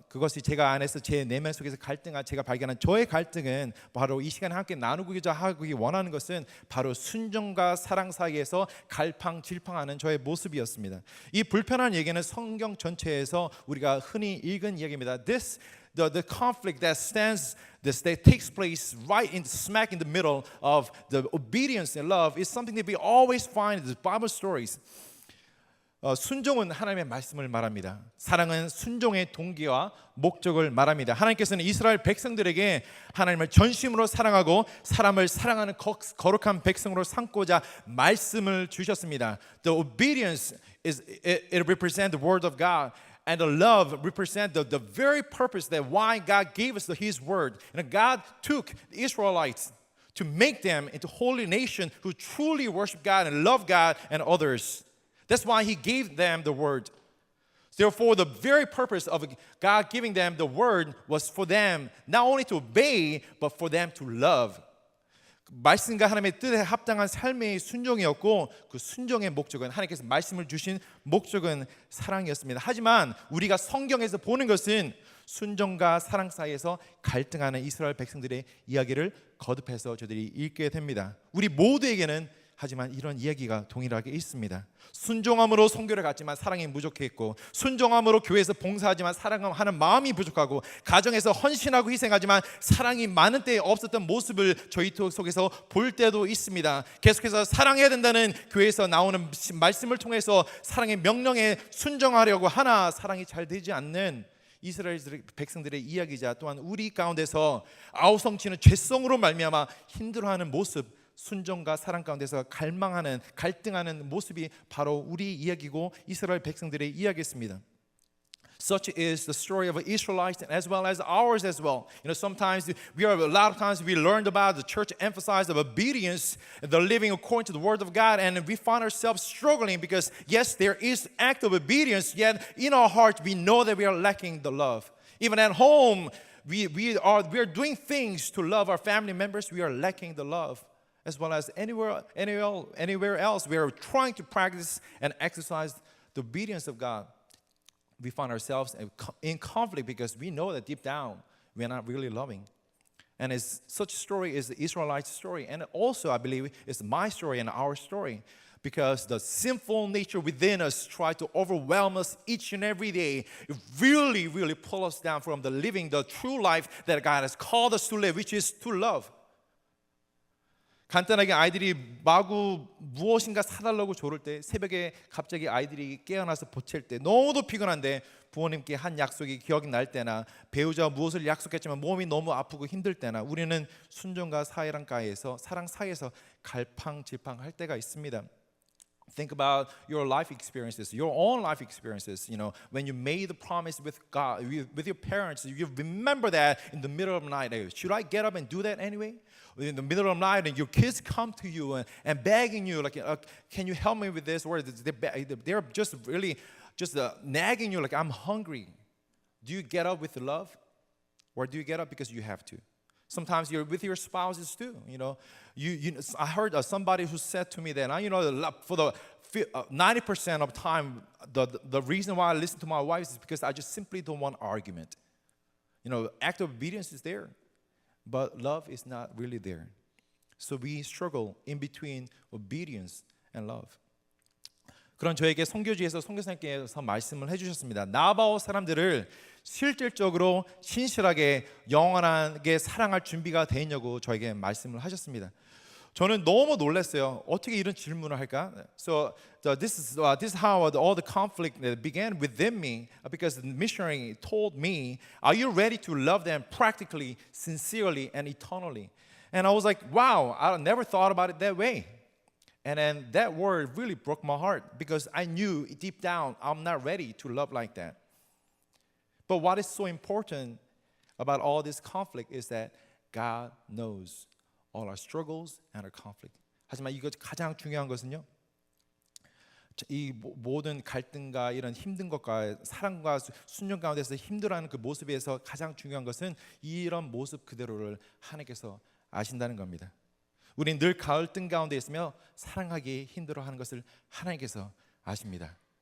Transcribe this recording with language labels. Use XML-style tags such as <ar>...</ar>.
<ko>그것이 제가 안에서 제 내면 속에서 갈등한 제가 발견한 저의 갈등은 바로 이 시간에 함께 나누고자 하기 원하는 것은 바로 순종과 사랑 사이에서 갈팡질팡하는 저의 모습이었습니다. 이 불편한 얘기는 성경 전체에서 우리가 흔히 읽은 이야기입니다.</ko> <en>The conflict that takes place right in smack in the middle of the obedience and love is something that we always find in the Bible stories.</en> <ko>순종은 하나님의 말씀을 말합니다. 사랑은 순종의 동기와 목적을 말합니다. 하나님께서는 이스라엘 백성들에게 하나님을 전심으로 사랑하고 사람을 사랑하는 거룩한 백성으로 삼고자 말씀을 주셨습니다.</ko> <en>The obedience it represents the word of God. And the love represents the very purpose that why God gave us His word. And God took the Israelites to make them into holy nation who truly worship God and love God and others. That's why He gave them the word. Therefore, the very purpose of God giving them the word was for them not only to obey, but for them to love.</en> <ko>말씀과 하나님의 뜻에 합당한 삶의 순종이었고 그 순종의 목적은 하나님께서 말씀을 주신 목적은 사랑이었습니다. 하지만 우리가 성경에서 보는 것은 순종과 사랑 사이에서 갈등하는 이스라엘 백성들의 이야기를 거듭해서 저들이 읽게 됩니다. 우리 모두에게는 하지만 이런 이야기가 동일하게 있습니다. 순종함으로 선교를 갔지만 사랑이 부족했고, 순종함으로 교회에서 봉사하지만 사랑하는 마음이 부족하고, 가정에서 헌신하고 희생하지만 사랑이 많은 때에 없었던 모습을 저희 속에서 볼 때도 있습니다. 계속해서 사랑해야 된다는 교회에서 나오는 말씀을 통해서 사랑의 명령에 순종하려고 하나 사랑이 잘 되지 않는 이스라엘 백성들의 이야기자 또한 우리 가운데서 아우성치는 죄성으로 말미암아 힘들어하는 모습, 순종과 사랑 가운데서 갈등하는 모습이 바로 우리 이야기고 이스라엘 백성들의 이야기였습니다.</ko> <en>Such is the story of Israelites as well as ours as well. You know, sometimes a lot of times we learned about the church emphasized of obedience, the living according to the word of God, and we find ourselves struggling because yes, there is act of obedience, yet in our heart we know that we are lacking the love. Even at home, we are doing things to love our family members, we are lacking the love. As well as anywhere else, we are trying to practice and exercise the obedience of God. We find ourselves in conflict because we know that deep down we are not really loving. And such story is the Israelites' story, and also I believe it's my story and our story, because the sinful nature within us tries to overwhelm us each and every day. It really pull us down from the true life that God has called us to live, which is to love.</en> <ko>간단하게 아이들이 마구 무엇인가 사달라고 조를 때, 새벽에 갑자기 아이들이 깨어나서 보챌 때, 너무도 피곤한데 부모님께 한 약속이 기억이 날 때나, 배우자와 무엇을 약속했지만 몸이 너무 아프고 힘들 때나, 우리는 순종과 사랑 사이에서 갈팡질팡할 때가 있습니다.</ko> <en>Think about your life experiences, your own life experiences. You know, when you made the promise with God, with your parents, you remember that in the middle of the night. Should I get up and do that anyway? In the middle of the night, and your kids come to you and begging you, like, can you help me with this? Or they're just really nagging you, like, I'm hungry. Do you get up with love, or do you get up because you have to? Sometimes you're with your spouses too. You know, I heard somebody who said to me that, you know, for the 90% of time, the reason why I listen to my wife is because I just simply don't want argument. You know, act of obedience is there, but love is not really there. So we struggle in between obedience and love.</en> <ko>그런 저에게 선교지에서 선교사님께서 말씀을 해주셨습니다. 나바오 사람들을 실질적으로 신실하게 영원하게 사랑할 준비가 돼 있냐고 저에게 말씀을 하셨습니다. 저는 너무 놀랐어요. 어떻게 이런 질문을 할까?</ko> <en>So this is how all the conflict began within me, because the missionary told me, "Are you ready to love them practically, sincerely, and eternally?" And I was like, wow, I never thought about it that way. And then that word really broke my heart because I knew deep down I'm not ready to love like that. But what is so important about all this conflict is that God knows all our struggles and our conflict.</en> <ko>하지만 이거 가장 중요한 것은요. 이 모든 갈등과 이런 힘든 것과 사랑과 순종 가운데서 힘들어하는 그 모습에서 가장 중요한 것은 이런 모습 그대로를 하나님께서 아신다는 겁니다. 우리는 늘 갈등 가운데 있으며 사랑하기 힘들어하는 것을 하나님께서 아십니다.</ko>